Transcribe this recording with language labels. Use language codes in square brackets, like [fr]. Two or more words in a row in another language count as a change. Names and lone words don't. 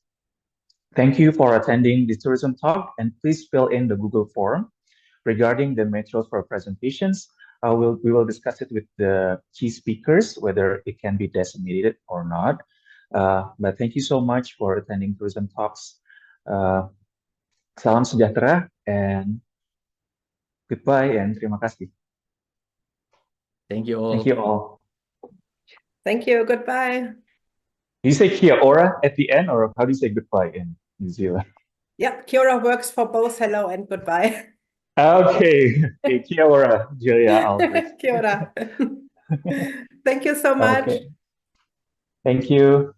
[en] Thank you for attending this tourism talk, and please fill in the Google form regarding the materials for presentations. We will discuss it with the key speakers, whether it can be designated or not. But thank you so much for attending tourism talks. [ms] Salam sejahtera [en] and goodbye and [ms] terima kasih. [en] Thank you all. Thank you all. Thank you. Goodbye. you say [mi] kia ora [en] at the end, or how do you say goodbye in New Zealand? Yeah, [mi] kia ora [en] works for both hello and goodbye. Okay, okay, [mi] kia ora, [en] Julia Aldrich. [mi] Kia ora. [en] Thank you so much. Okay, thank you.